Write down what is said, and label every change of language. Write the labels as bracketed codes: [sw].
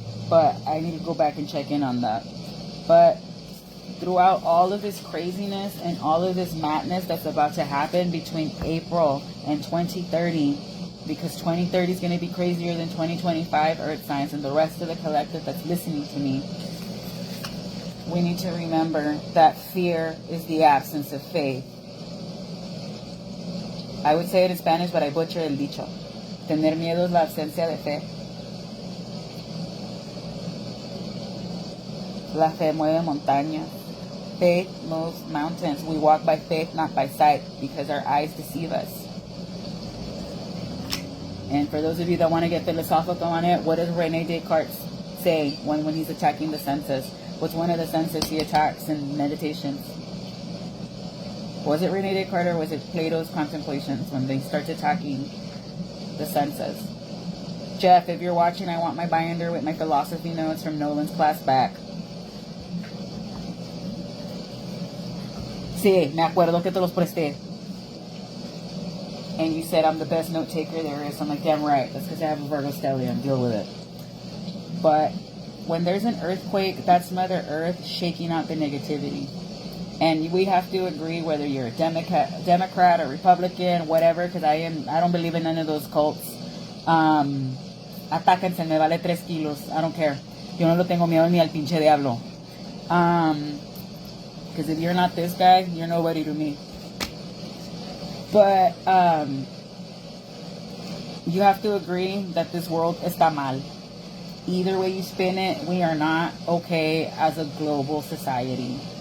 [en] But I need to go back and check in on that. But throughout all of this craziness and all of this madness that's about to happen between April and 2030, because 2030 is going to be crazier than 2025 Earth Signs and the rest of the collective that's listening to me, we need to remember that fear is the absence of faith. I would say it in Spanish, but I butcher [es] el dicho. Tener miedo es la ausencia de fe. La fe mueve montañas. [en] Faith moves mountains. We walk by faith, not by sight, because our eyes deceive us. And for those of you that want to get philosophical on it, what does Rene Descartes say when he's attacking the senses? What's one of the senses he attacks in Meditations? Was it Rene Descartes or was it Plato's Contemplations when they start attacking the senses? Jeff, if you're watching, I want my binder with my philosophy notes from Nolan's class back. [es] Sí, me acuerdo que te los presté. [en] And you said I'm the best note taker there is. I'm like, damn right. That's because I have a Virgo stellium. Deal with it. But when there's an earthquake, that's Mother Earth shaking out the negativity. And we have to agree whether you're a Democrat or Republican, whatever, because I don't believe in none of those cults. [es] Atáquense, me vale 3 kilos. [en] I don't care. [es] Yo no lo tengo miedo ni al pinche diablo. [en] Because if you're not this guy, you're nobody to me. But you have to agree that this world [es] está mal. [en] Either way you spin it, we are not okay as a global society.